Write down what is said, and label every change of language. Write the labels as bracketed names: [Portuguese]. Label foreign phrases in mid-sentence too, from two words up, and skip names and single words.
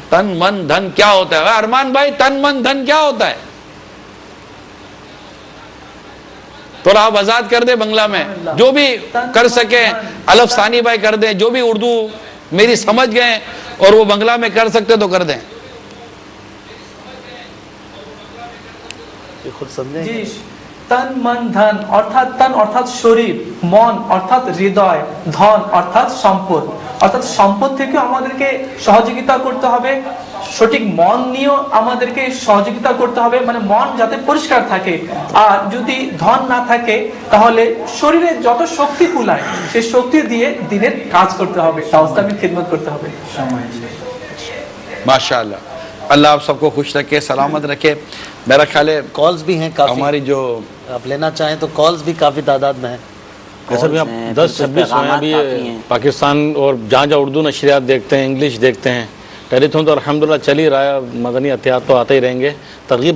[Urdu] تن من دھن کیا ہوتا ہے ارمان بھائی؟ تن من دھن کیا ہوتا ہے تھوڑا آپ وضاحت کر دیں بنگلہ میں, جو بھی کر سکیں. الف ثانی بھائی کر دیں, جو بھی اردو میری سمجھ گئے اور وہ بنگلہ میں کر سکتے تو کر دیں. خود سمجھیں. [Bangla] জি তন মন ধন অর্থাৎ তন অর্থাৎ শরীর, মন অর্থাৎ হৃদয়, ধন অর্থাৎ সম্পদ. অর্থাৎ সম্পদ থেকে আমাদেরকে সহযোগিতা করতে হবে, সঠিক মন নিয়েও আমাদেরকে সহযোগিতা করতে হবে, মানে মন যাতে পরিষ্কার থাকে. আর যদি ধন না থাকে তাহলে শরীরে যত শক্তি কুলায় সেই শক্তি দিয়ে দিনের কাজ করতে হবে, ইসলামের খিদমত করতে হবে. [Urdu] माशाअल्लाह. اللہ آپ سب کو خوش رکھے, سلامت رکھے. میرا خیال ہے کالز بھی ہیں کافی, ہماری جو آپ لینا چاہیں تو کالز بھی کافی تعداد میں ہیں. جیسے بھی آپ 10-26 ہوئے ابھی پاکستان, اور جہاں جہاں اردو نشریات دیکھتے ہیں, انگلش دیکھتے ہیں, ٹیلی تھون تو الحمدللہ چل ہی رہا ہے, مدنی عطیات تو آتے ہی رہیں گے.